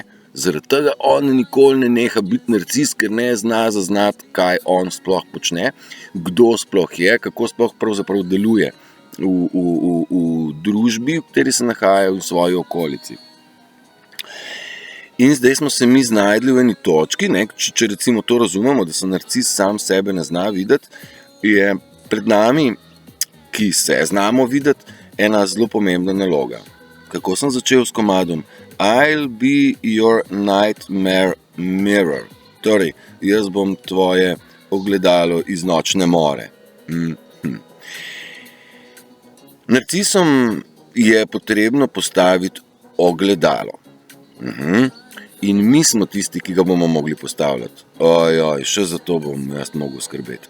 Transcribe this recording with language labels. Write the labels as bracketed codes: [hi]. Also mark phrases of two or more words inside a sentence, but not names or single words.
[sl] Zaradi tega on nikoli ne neha biti narcis, ker ne zna zaznati, kaj on sploh počne, kdo sploh je, kako sploh pravzaprav deluje v družbi, v kateri se nahaja, v svoji okolici. In zdaj smo se mi znajdli v eni točki, ne, če recimo to razumemo, da se narcis sam sebe ne zna videti, je pred nami, ki se znamo videti, ena zelo pomembna naloga. Kako sem začel s komadom? [en] I'll be your nightmare mirror. [sl] Torej, jaz bom tvoje ogledalo iz nočne more. Narcisom je potrebno postaviti ogledalo. In mi smo tisti, ki ga bomo mogli postavljati. Ojoj, še za to bom jaz mogel skrbeti.